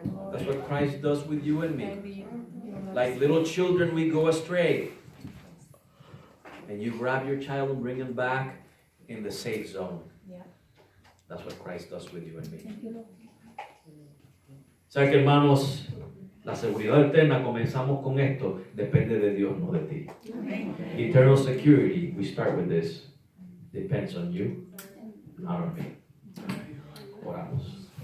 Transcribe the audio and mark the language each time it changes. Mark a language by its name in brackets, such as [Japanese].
[English] That's what Christ does with you and me. Like little children, we go astray. And you grab your child and bring him back in the safe zone. That's what Christ does with you and me. [Spanish] O sea que, hermanos, la seguridad eterna, comenzamos con esto, depende de Dios, no de ti. [English] Eternal security, we start with this, depends on you, not on me. [Spanish] Oramos.